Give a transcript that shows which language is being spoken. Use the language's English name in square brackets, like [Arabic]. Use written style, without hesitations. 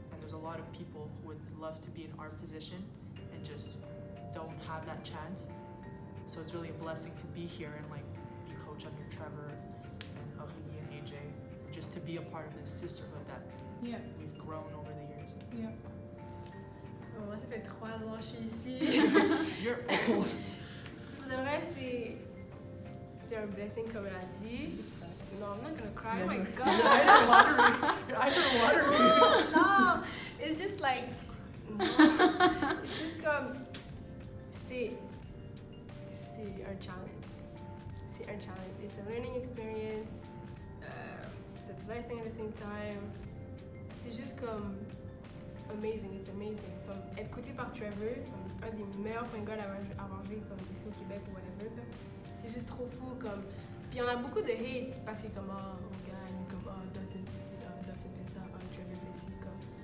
[English] And there's a lot of people who would love to be in our position and just don't have that chance. So it's really a blessing to be here and like be coach under Trevor and Aurélie and AJ, and just to be a part of this sisterhood that we've grown over the years. [French] Moi, ça fait 3 ans que je suis ici. [English] You're old. [French] Pour de vrai, c'est un blessing, comme elle a dit. [English] No, I'm not gonna cry. Oh my god. Your eyes are watery. Your eyes are watery. No, it's just like, no. It's just [French] comme, c'est un challenge. [English] C'est un challenge. It's a learning experience. It's a blessing at the same time. [French] C'est juste comme amazing. [English] It's amazing. [French] Comme être coaché par Trevor, comme un des meilleurs point guards à manger comme ici au Québec ou whatever. Là. C'est juste trop fou. Comme. Puis on a beaucoup de hate parce que comme on gagne, comme Dawson fait ça, Trevor fait ci, comme.